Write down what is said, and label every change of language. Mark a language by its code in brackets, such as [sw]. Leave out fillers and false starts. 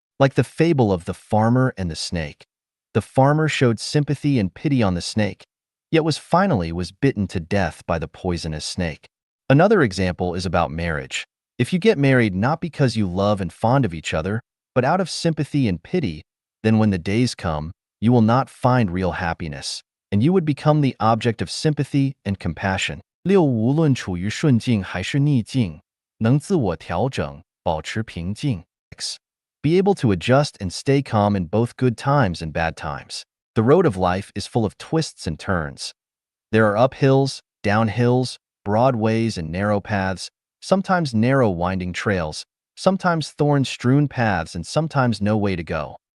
[en] Like the fable of the farmer and the snake. The farmer showed sympathy and pity on the snake, yet was bitten to death by the poisonous snake. Another example is about marriage. If you get married not because you love and fond of each other, but out of sympathy and pity, then when the days come, you will not find real happiness, and you would become the object of sympathy and compassion. [zh] 六无论处于顺境还是逆境，能自我调整，保持平静。 X. [en] Be able to adjust and stay calm in both good times and bad times. The road of life is full of twists and turns. There are uphills, downhills, broad ways and narrow paths, sometimes narrow winding trails, sometimes thorn-strewn paths, and sometimes no way to go.